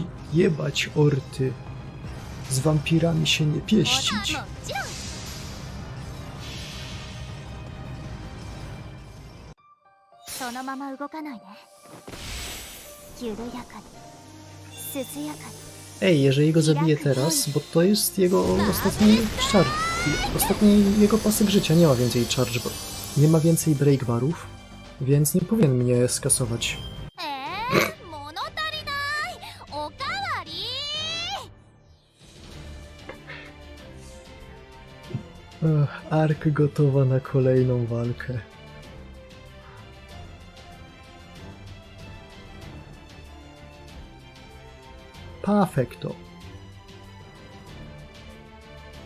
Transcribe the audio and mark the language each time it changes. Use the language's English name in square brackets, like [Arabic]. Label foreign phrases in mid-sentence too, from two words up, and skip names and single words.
[Polish] Jebać orty. Z wampirami się nie pieścić. [Japanese] もちろんそのまま動かないね。緩やかに、涼やかに。 [Polish] Ej, jeżeli go zabiję teraz, bo to jest jego ostatni charge. Ostatni jego pasek życia, nie ma więcej charge, bo nie ma więcej break barów, więc nie powinien mnie skasować. [Japanese] 物足りない。おかわり。 [Polish] Ark gotowa na kolejną walkę. Perfekto.